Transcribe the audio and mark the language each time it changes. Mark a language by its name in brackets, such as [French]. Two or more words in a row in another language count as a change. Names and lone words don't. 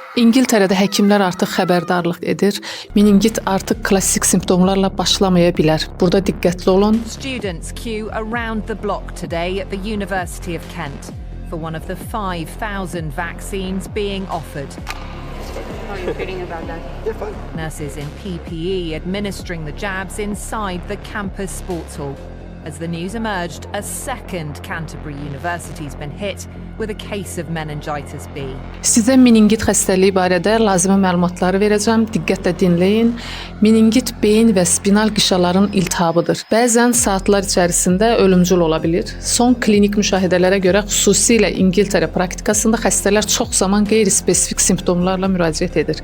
[Azerbaijani] İngiltərədə həkimlər artıq xəbərdarlıq edir. Meningit artıq klassik simptomlarla başlamaya bilər. Burada diqqətli olun. [English] Students queue around the block today at the University of Kent for one of the 5,000 vaccines being offered. How are you feeling about that? Yeah, fine. Nurses in PPE administering the jabs inside the campus sports hall. As the news emerged, a second Canterbury university's been hit with a case of meningitis B. [Azerbaijani] Sizə meningit xəstəliyi barədə lazımi məlumatları verəcəm. Diqqətlə dinləyin. Meningit beyin və spinal qişaların iltihabıdır. Bəzən saatlar içərisində ölümcül ola bilir. Son klinik müşahidələrə görə, xüsusilə İngiltərə praktikasında xəstələr çox zaman qeyri-spesifik simptomlarla müraciət edir.